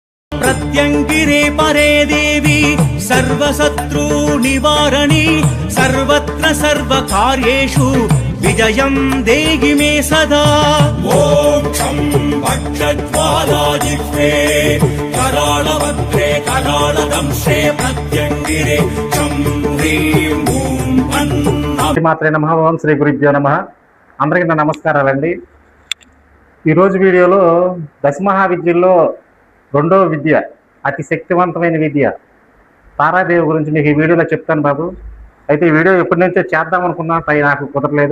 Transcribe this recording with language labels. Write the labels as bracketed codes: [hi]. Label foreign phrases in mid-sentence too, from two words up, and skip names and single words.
[sa] प्रत्यंगिरे परे देवी सर्वशत्रु निवारणी सर्वत्र सर्वकार्येषु विजयं देहि मे सदा। मोक्षं भक्षज्वालाजिह्वे करालभद्रे करालदंशे प्रत्यंगिरे चं ह्रीं ॐ मात्रे नमः. ओं श्री गुरुभ्यो नमः. [te] అందరికీ నా నమస్కారాలండి. ఈరోజు వీడియోలో దశమహావిద్యల్లో రెండవ విద్య, అతి శక్తివంతమైన విద్య తారాదేవి గురించి మీకు ఈ వీడియోలో చెప్తాను బాబు. అయితే ఈ వీడియో ఎప్పటి నుంచో చేద్దాం అనుకున్నా, నాకు కుదరలేదు.